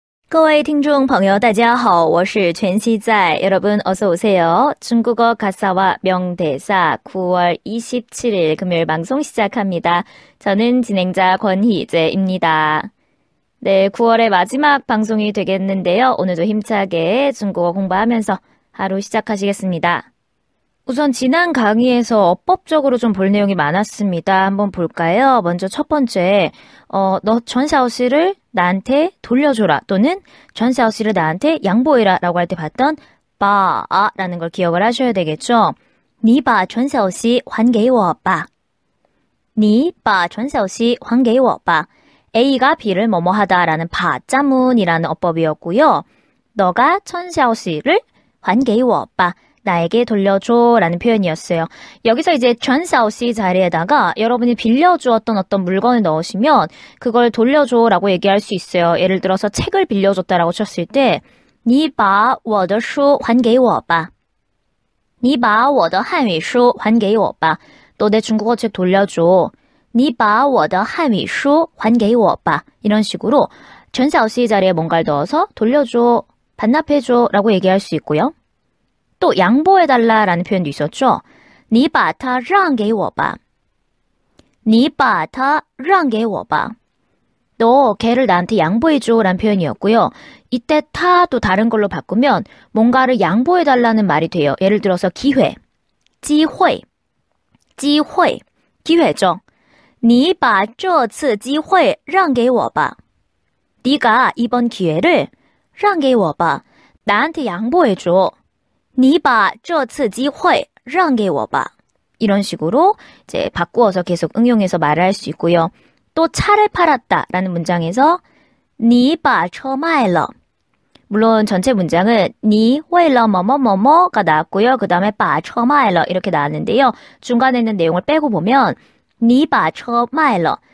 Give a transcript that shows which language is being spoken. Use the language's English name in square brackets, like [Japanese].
[Chinese] 各位听众朋友大家好，我是全希在. [Korean] 여러분 어서 오세요. 중국어 가사와 명대사 9월 27일 금요일 방송 시작합니다. 저는 진행자 권희재입니다. 네, 9월의 마지막 방송이 되겠는데요. 오늘도 힘차게 중국어 공부하면서 하루 시작하시겠습니다. 우선 지난 강의에서 어법적으로 좀 볼 내용이 많았습니다. 한번 볼까요? 먼저 첫 번째, 너 전샤오씨를 나한테 돌려줘라 또는 전샤오씨를 나한테 양보해라 라고 할 때 봤던 바라는 걸 기억을 하셔야 되겠죠. [Chinese] 你把전샤오씨还给我吧.你把전샤오씨还给我吧. [Korean] A가 B를 뭐뭐 하다라는 바자문이라는 어법이었고요. 너가 전샤오씨를 [Chinese] 还给我吧. [Korean] 나에게 돌려줘 라는 표현이었어요. 여기서 이제 전샤오씨 자리에다가 여러분이 빌려주었던 어떤 물건을 넣으시면 그걸 돌려줘 라고 얘기할 수 있어요. 예를 들어서 책을 빌려줬다라고 쳤을 때 [Chinese] 你把我的书还给我吧. 你把我的汉语书还给我吧. [Korean] 너 내 중국어 책 돌려줘. [Chinese] 你把我的汉语书还给我吧. [Korean] 이런 식으로 전샤오씨 자리에 뭔가를 넣어서 돌려줘, 반납해줘 라고 얘기할 수 있고요. 또 양보해달라라는 표현도 있었죠. [Chinese] 你把它让给我吧.你把它让给我吧. [Korean] 너 걔를 나한테 양보해줘 라는 표현이었고요. 이때 타도 다른 걸로 바꾸면 뭔가를 양보해달라는 말이 돼요. 예를 들어서 기회, 机会, 机会, 기회죠. [Chinese] 你把这次机会让给我吧. [Korean] 네가 이번 기회를 [Chinese] 让给我吧. [Korean] 나한테 양보해줘. [Chinese] 你把这次机会让给我吧. [Korean] 이런 식으로 이제 바꾸어서 계속 응용해서 말을 할 수 있고요. 또 차를 팔았다라는 문장에서 [Chinese] 你把车卖了. [Korean] 물론 전체 문장은 [Chinese] 你为了 [Korean] 뭐뭐뭐뭐가 나왔고요. 그 다음에 [Chinese] 把车卖了 [Korean] 이렇게 나왔는데요. 중간에 있는 내용을 빼고 보면 [Chinese] 你把车卖了.